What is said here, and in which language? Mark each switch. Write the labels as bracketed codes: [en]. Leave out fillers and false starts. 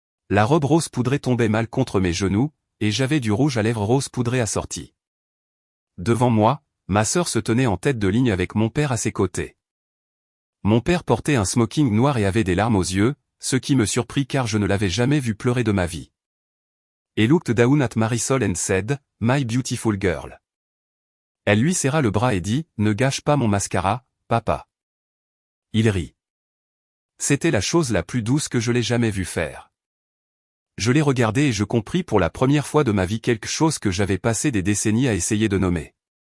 [fr] La robe rose poudrée tombait mal contre mes genoux, et j'avais du rouge à lèvres rose poudré assorti. Devant moi, ma sœur se tenait en tête de ligne avec mon père à ses côtés. Mon père portait un smoking noir et avait des larmes aux yeux, ce qui me surprit car je ne l'avais jamais vu pleurer de ma vie. [en] He looked down at Marisol and said, "My beautiful girl." [fr] Elle lui serra le bras et dit, "Ne gâche pas mon mascara, papa." Il rit. C'était la chose la plus douce que je l'ai jamais vu faire. Je l'ai regardé et je compris pour la première fois de ma vie quelque chose que j'avais passé des décennies à essayer de nommer.